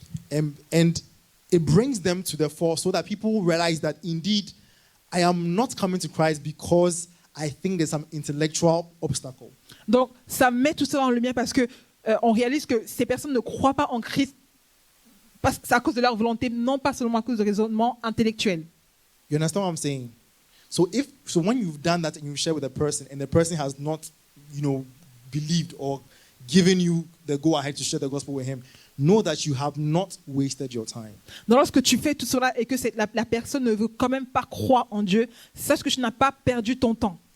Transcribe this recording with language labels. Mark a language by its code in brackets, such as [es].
[en] And it brings them to the fore so that people realize that indeed I am not coming to Christ because I think there's some intellectual obstacle. [fr] Donc ça met tout ça en lumière parce que on réalise que ces personnes ne croient pas en Christ parce que c'est à cause de leur volonté, non pas seulement à cause de raisonnements intellectuels. [en] You understand what I'm saying? So when you've done that and you share with a person and the person has not, believed or given you the go ahead to share the gospel with him, know that you have not wasted your time. [fr] Donc lorsque tu fais tout cela et que la personne ne veut quand même pas croire en Dieu, sache que tu n'as pas perdu ton temps.